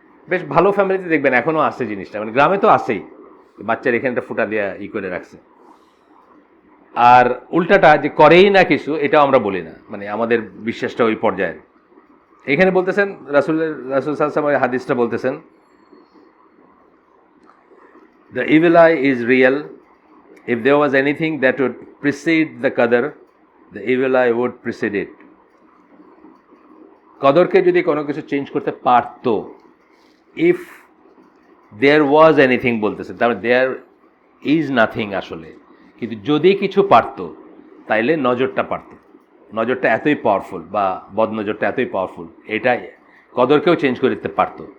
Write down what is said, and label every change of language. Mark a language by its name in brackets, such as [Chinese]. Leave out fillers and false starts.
[Bangla] বেশ ভালো ফ্যামিলিতে দেখবেন এখনও আসে জিনিসটা, মানে গ্রামে তো আসেই, বাচ্চার এখানটা ফোঁটা দিয়ে করে রাখছে। আর উল্টাটা যে করেই না কিছু, এটাও আমরা বলি না, মানে আমাদের বিশ্বাসটা ওই পর্যায়ের। এখানে বলতেছেন রাসূল সাল্লাল্লাহু হাদিসটা বলতেছেন, [English] the evil eye is real. If there was anything that would precede the qadar, the evil eye would precede it. [Bangla] কদরকে যদি কোনো কিছু চেঞ্জ করতে পারত, [English] if there was anything [Bangla] বলতেছে, তাহলে [English] there is nothing [Bangla] আসলে, কিন্তু যদি কিছু পারত তাইলে নজরটা পারত। নজরটা এতই পাওয়ারফুল, বা বদনজরটা এতই পাওয়ারফুল, এটা কদরকেও চেঞ্জ করে দিতে পারত।